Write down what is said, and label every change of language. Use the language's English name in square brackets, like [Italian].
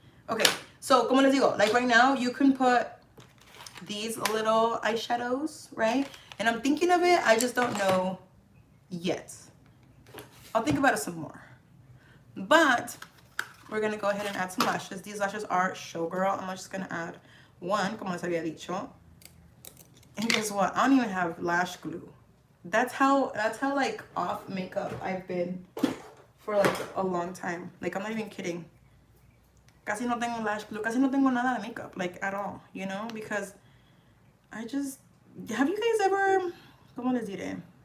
[English] Okay, so [Spanish] como les digo, [English] like right now you can put these little eyeshadows, right? And I'm thinking of it, I just don't know yet. I'll think about it some more. But we're gonna go ahead and add some lashes. These lashes are Showgirl. I'm just gonna add one, [Spanish] como les había dicho. [English] And guess what? I don't even have lash glue. That's how like off makeup I've been for like a long time. Like I'm not even kidding. [Spanish] Casi no tengo lash glue. Casi no tengo nada de makeup, [English] like at all, you know? Because I just, have you guys ever, [Spanish] ¿cómo les diré?